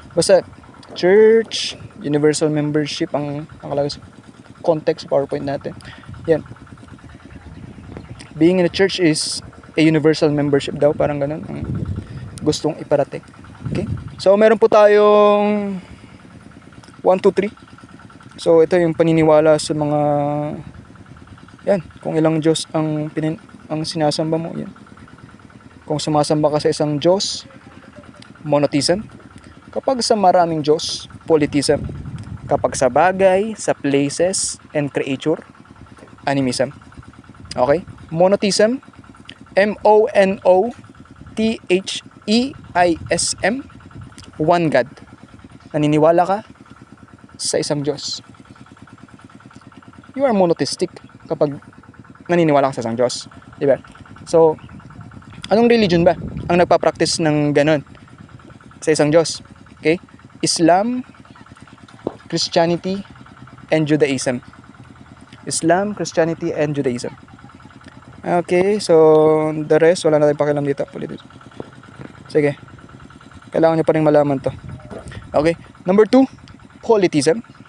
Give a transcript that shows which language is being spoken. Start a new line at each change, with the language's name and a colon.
Filipino: Basta, church, universal membership ang nakalagay sa context PowerPoint natin. Yan.
English: Being in a church is a universal membership daw,
Filipino: parang ganun ang gustong iparating. Okay? So, meron po tayong 1, 2, 3. So, ito yung paniniwala sa mga yan, kung ilang Diyos ang ang sinasamba mo, yan. Kung sumasamba ka sa isang Diyos, monotheism. Kapag sa maraming Diyos, polytheism. Kapag sa bagay, sa places, and creature, animism. Okay?
English: Monotheism, monotheism, one God.
Filipino: Naniniwala ka sa isang Diyos.
English: You are monotheistic
Filipino: kapag naniniwala ka sa isang Diyos. Diba? So, anong religion ba ang nagpa-practice ng ganon sa isang Diyos? Okay?
English: Islam, Christianity, and Judaism. Islam, Christianity, and Judaism.
Filipino: Okay, so the rest, wala na tayong pakialam dito. Sige. Kailangan nyo pa rin malaman to. Okay, number 2, polytheism.